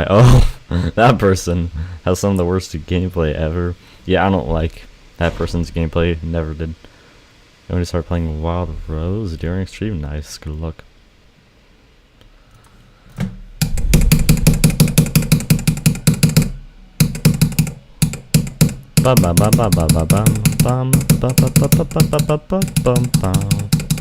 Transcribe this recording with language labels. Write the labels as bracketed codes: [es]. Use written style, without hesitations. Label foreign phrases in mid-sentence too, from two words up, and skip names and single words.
[en] Oh, that person has some of the worst gameplay ever. Yeah, I don't like that person's gameplay. Never did. I'm going to start playing Wild Rose during stream. Nice. Good luck. Ba ba ba ba ba ba bum bum ba ba ba ba ba ba ba ba bum bum.